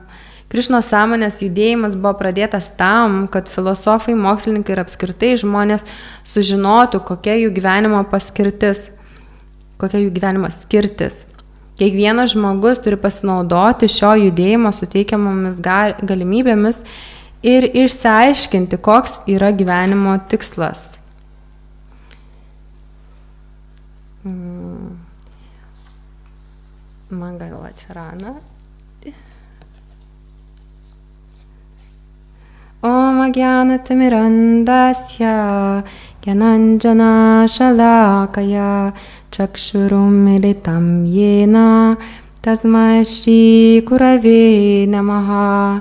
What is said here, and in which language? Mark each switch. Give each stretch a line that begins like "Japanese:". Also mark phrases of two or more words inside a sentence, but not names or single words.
Lithuanian: Krišnos sąmonės judėjimas buvo pradėtas tam, kad filosofai, mokslininkai ir apskritai žmonės sužinotų, kokia jų gyvenimo paskirtis, kokia jų gyvenimo skirtis. Kiekvienas žmogus turi pasinaudoti šio judėjimo suteikiamomis galimybėmis ir išsiaiškinti, koks yra gyvenimo tikslas.
Sanskrit: Mangala Charana. Om Agyanatimirandasya Gyananjana Shalakaya Chakshurumilitam yena tasmai Shri Gurave namaha.